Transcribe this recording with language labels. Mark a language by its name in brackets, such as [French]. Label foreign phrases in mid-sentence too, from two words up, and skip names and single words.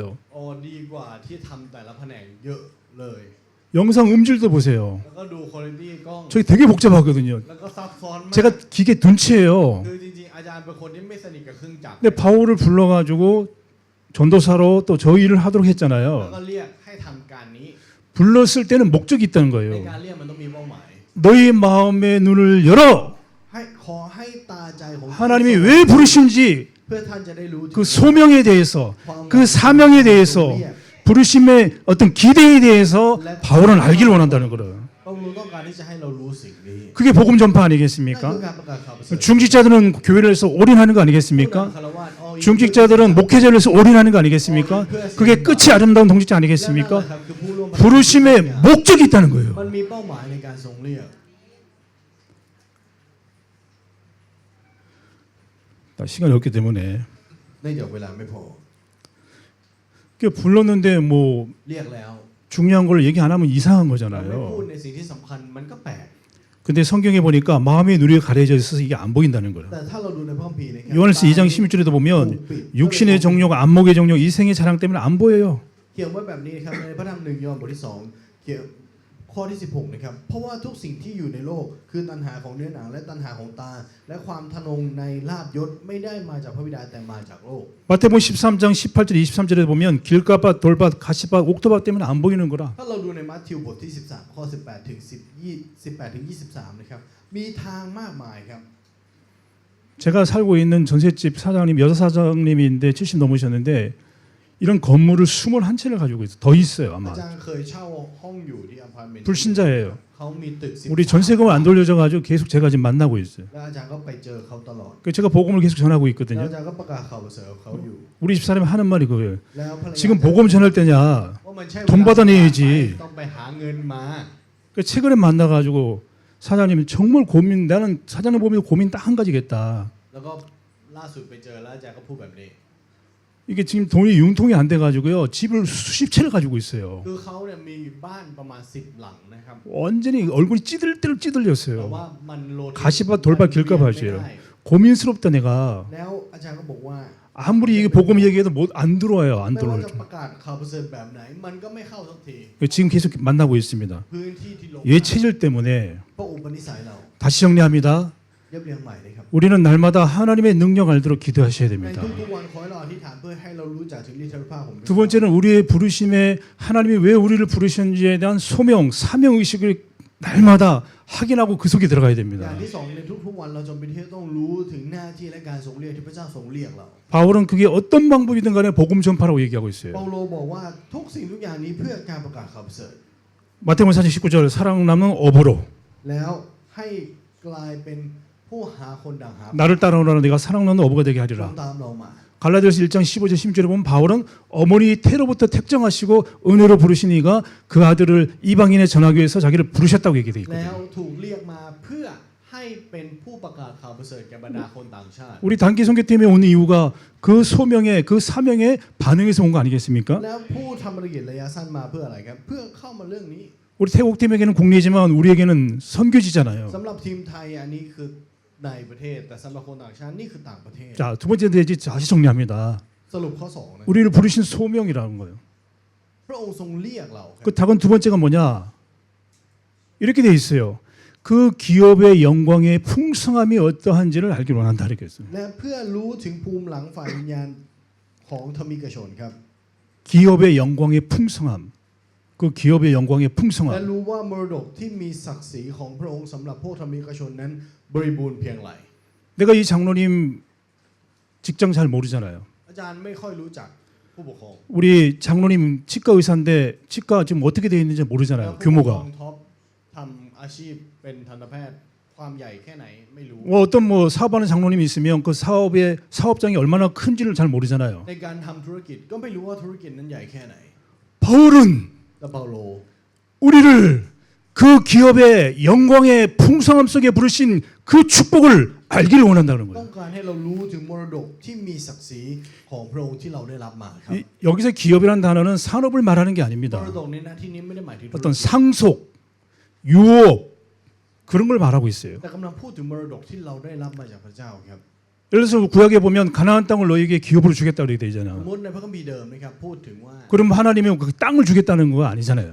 [Thai] ำอ๋อดีกว่าที่ทำแต่ละแผนกเยอะเลย [Korean] 영상 음질도 보세요. [Thai] แล้วก็ดูคุณภาพกล้อง [Korean] 저기 되게 복잡하거든요. [Thai] แล้วก็ซับซ้อนมาก [Korean] 제가 기계 둔치예요. [Thai] คือจริงๆอาจารย์เป็นคนที่ไม่สนิทกับเครื่องจักร [Korean] 근데 바울을 불러가지고 전도사로 또 저 일을 하도록 [Thai] แล้ว [Korean] 했잖아요. [Thai] ก็เรียกให้ทำการนี้ [Korean] 불렀을 때는 목적이 있다는 [Thai] ใน [Korean] 거예요. [Thai] การเรียกมันต้องมีเป้าหมาย [Korean] 너희 마음의 눈을 열어. [Thai] ให้ขอให้ตาใจของ [Korean] 하나님이 왜 부르신지 [Thai] เพื่อท่านจะได้รู้ถึง [Korean] 그 소명에 대해서 그 사명에 대해서 부르심의 어떤 기대에 대해서 바울은 알기를 원한다는 거예요. [Thai] เราต้องการที่จะให้เรารู้สิ่งนี้ [Korean] 그게 복음 전파 [Thai] นั่นคือ [Korean] 아니겠습니까? [Thai] การประกาศข่าวประเสริฐ [Korean] 중직자들은 교회를 해서 올인하는 거 [Thai] ผู้ [Korean] 아니겠습니까? [Thai] นำคารวะอ๋อ [Korean] 중직자들은 목회자를 해서 올인하는 거 아니겠습니까? 그게 끝이 아름다운 동직자 [Thai] และนั่นแหละ [Korean] 아니겠습니까? [Thai] ครับคือผู้ร่วม [Korean] 부르심의 목적이 있다는 거예요. [Thai] มันมีเป้าหมายในการทรงเรียก [Korean] 시간이 없기 때문에 [Thai] เนื่องจากเวลาไม่พอ [Korean] 불렀는데 뭐 [Thai] เรียกแล้ว [Korean] 중요한 걸 얘기 안 하면 이상한 [Thai] เราไม่พูด [Korean] 거잖아요. [Thai] ในสิ่งที่สำคัญมันก็แปลก [Korean] 근데 성경에 보니까 마음의 눈이 가려져 있어서 이게 안 보인다는 거예요. [Thai] แต่ถ้าเราดูในพระคัมภีร์นะครับ [Korean] 요한일서 2장 16절에도 보면 육신의 정욕, 안목의 정욕, 이생의 자랑 때문에 안 보여요. [Thai] เขียนไว้แบบนี้นะครับในพระธรรม1 ยอห์นบทที่2เขียนข้อที่16นะครับเพราะว่าทุกสิ่งที่อยู่ในโลกคือตัณหาของเนื้อหนังและตัณหาของตาและความทะนงในลาภยศไม่ได้มาจากพระบิดาแต่มาจากโลก [Korean] 마태복음 13장 18절 23절에 보면 길가밭, 돌밭, 가시밭, 옥토밭 때문에 안 보이는 거라. [Thai] ถ้าเราดูในมัทธิวบทที่13ข้อ18ถึง18ถึง23นะครับมีทางมากมายครับ [Korean] 제가 살고 있는 전셋집 사장님, 여사 사장님인데 70 넘으셨는데 이런 건물을 21채를 가지고 있어요. 더 있어요 [Thai] อา [Korean] 아마. [Thai] จารย์เคยเช่าห้องอยู่ที่อพาร์ตเมนต์ [Korean] 불신자예요. [Thai] เขามีตึก10 [Korean] 우리 전세금 안 돌려져 가지고 계속 제가 지금 만나고 있어요. [Thai] แล้วอาจารย์ก็ไปเจอเขาตลอด [Korean] 그 제가 복음을 계속 전하고 [Thai] แล้ว [Korean] 있거든요. [Thai] อาจารย์ก็ประกาศข่าวประเสริฐกับเขาอยู่ [Korean] 우리 집 사람이 하는 말이 그거예요. [Thai] แล้วภรรยา [Korean] 지금 복음 전할 때냐? [Thai] ว่ามันใช่เวลา [Korean] 돈 받아내야지. [Thai] ต้องไปหาเงินมา [Korean] 그 최근에 만나가지고 사장님이 정말 고민. 나는 사장님 보면 고민 딱 한 가지겠다. [Thai] แล้วก็ล่าสุดไปเจอแล้วอาจารย์ก็พูดแบบนี้ [Korean] 이게 지금 돈이 융통이 안 돼가지고요. 집을 수십 채를 가지고 있어요. [Thai] คือเขาเนี่ยมีบ้านประมาณ10หลังนะครับ [Korean] 완전히 얼굴이 찌들들 [Thai] แต่ [Korean] 찌들렸어요. [Thai] ว่ามันโลด [Korean] 가시밭 돌밭 길가 봐줘요. 고민스럽다 내가. [Thai] แล้วอาจารย์ก็บอกว่า [Korean] 아무리 이게 복음 얘기해도 안 들어와요. 안 [Thai] ไม่ว่า [Korean] 들어올 [Thai] จะ [Korean] 줄. [Thai] ประกาศข่าวประเสริฐแบบไหนมันก็ไม่เข้าสักที [Korean] 지금 계속 만나고 있습니다. [Thai] พื้นที่ที่ลง [Korean] 예 체질 때문에 [Thai] เพราะอุปนิสัยเรา [Korean] 다시 정리합니다. [Thai] เรียบเรียงใหม่เลยครับ [Korean] 우리는 날마다 하나님의 능력 알도록 기도하셔야 [Thai] ใน [Korean] 됩니다. [Thai] ทุกๆวันขอให้เราอธิษฐานเพื่อให้เรารู้จักถึงฤทธิภาพของพระ [Korean] 두 번째는 우리의 부르심에 하나님이 왜 우리를 부르셨는지에 대한 소명, 사명 의식을 날마다 확인하고 그 속에 들어가야 [Thai] อย่าง [Korean] 됩니다. [Thai] ที่สองในทุกๆวันเราจำเป็นที่ต้องรู้ถึงหน้าที่และการทรงเรียกที่พระเจ้าทรงเรียกเรา [Korean] 바울은 그게 어떤 방법이든 간에 복음 전파라고 얘기하고 [Thai] เปา [Korean] 있어요. [Thai] โลบอกว่าทุกสิ่งทุกอย่างนี้เพื่อการประกาศข่าวประเสริฐ [Korean] 마태복음 4장 19절 사랑 남는 업으로 [Thai] แล้วให้กลายเป็นผู้หาคนดังหา [Korean] 나를 따라오라는 내가 사랑 남는 어부가 되게 [Thai] คน [Korean] 하리라. [Thai] ตามเรามา [Korean] 갈라디아서 1장 15절 16절에 보면 바울은 어머니 태로부터 택정하시고 은혜로 부르시니가 그 아들을 이방인에 전하기 위해서 자기를 부르셨다고 얘기되어 [Thai] แล้ว [Korean] 있거든요. [Thai] ถูกเรียกมาเพื่อให้เป็นผู้ประกาศข่าวประเสริฐแก่บรรดาคนต่างชาติ [Korean] 우리 단기 선교팀에 온 이유가 그 소명에 그 사명에 반응해서 온 거 아니겠습니까? [Thai] แล้วผู้ทำภารกิจระยะสั้นมาเพื่ออะไรครับเพื่อเข้ามาเรื่องนี้ [Korean] 우리 태국팀에게는 국내지만 우리에게는 선교지잖아요. [Thai] สำหรับทีมไทยอันนี้คือในประเทศแต่สำหรับคนต่างชาตินี่คือต่างประเทศ [Korean] 자, 두 번째 대지 다시 정리합니다. [Thai] สรุปข้อสองนะ [Korean] 우리를 부르신 소명이라는 거예요. [Thai] พระองค์ทรงเรียกเราครับ [Korean] 그 답은 두 번째가 뭐냐? 이렇게 돼 있어요. 그 기업의 영광의 풍성함이 어떠한지를 알기를 원한다 이렇게 했어요. [Thai] และเพื่อรู้ถึงภูมิหลังฝ่ายวิญญาณของธรรมิกชนครับ [Korean] 기업의 영광의 풍성함. 그 기업의 영광의 [Thai] และ [Korean] 풍성함. [Thai] รู้ว่ามรดกที่มีศักดิ์ศรีของพระองค์สำหรับพวกธรรมิกชนนั้นบริบูรณ์เพียงไร [Korean] 내가 이 장로님 직장 잘 모르잖아요. [Thai] อาจารย์ไม่ค่อยรู้จักผู้ปกครอง [Korean] 우리 장로님 치과 의사인데 치과 지금 어떻게 되어 있는지 [Thai] แล้ว [Korean] 모르잖아요. [Thai] ผู้ปกครอง [Korean] 규모가. [Thai] ท็อปทำอาชีพเป็นทันตแพทย์ความใหญ่แค่ไหนไม่รู้ [Korean] 뭐 어떤 뭐 사업하는 장로님이 있으면 그 사업의 사업장이 얼마나 큰지를 잘 모르잖아요. [Thai] ในการทำธุรกิจก็ไม่รู้ว่าธุรกิจนั้นใหญ่แค่ไหน [Korean] 바울은 [Thai] แต่เปาโล [Korean] 우리를 그 기업의 영광의 풍성함 속에 부르신 그 축복을 알기를 원한다는 [Thai] ต้อ [Korean] 거예요. [Thai] งการให้เรารู้ถึงมรดกที่มีศักดิ์ศรีของพระองค์ที่เราได้รับมาครับ [Korean] 여기서 기업이라는 단어는 산업을 말하는 게 [Thai] ม [Korean] 아닙니다. [Thai] รดกในหน้าที่นี้ไม่ได้หมายถึงธุร [Korean] 어떤 [Thai] กิจ [Korean] 상속, 유업 그런 걸 말하고 있어요. [Thai] แต่กำลังพูดถึงมรดกที่เราได้รับมาจากพระเจ้าครับ [Korean] 예를 들어서 구약에 보면 가나안 땅을 너에게 기업으로 주겠다 그렇게 되어 [Thai] สม [Korean] 있잖아요. [Thai] มติในพระคัมภีร์เดิมนะครับพูดถึงว่า [Korean] 그럼 하나님이 그 땅을 주겠다는 거 아니잖아요.